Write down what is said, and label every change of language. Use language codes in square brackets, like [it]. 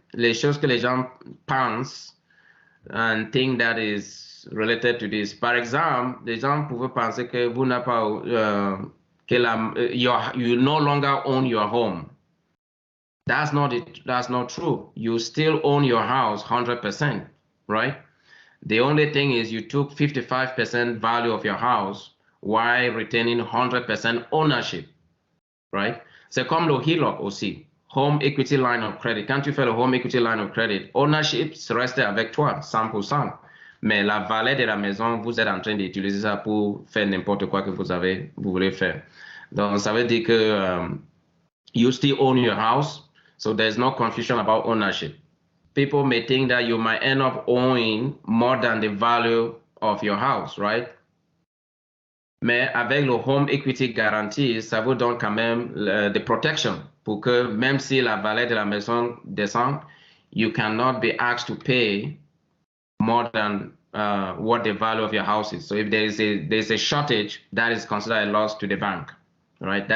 [fr] Les choses que les gens pensent [en] and think that is related to this. [fr] Par exemple, les gens pouvaient penser que vous n'avez pas, [en] you no longer own your home. That's not true. You still own your house 100%, right? The only thing is you took 55% value of your house while retaining 100% ownership, right? [fr] C'est comme le HELOC aussi, Home Equity Line of Credit. Quand tu fais le Home Equity Line of Credit, ownership reste avec toi, 100%. Mais la valeur de la maison, vous êtes en train d'utiliser ça pour faire n'importe quoi que vous voulez faire. Donc, ça veut dire que [en] you still own your house, so there's no confusion about ownership. People may think that you might end up owing more than the value of your house, right? [fr] Mais avec le Home Equity Guarantee, ça vous donne quand même [en] the protection [fr] pour que même si la valeur de la maison descend, [en] you cannot be asked to pay more than what the value of your house is. So if there's a shortage, that is considered a loss to the bank, right?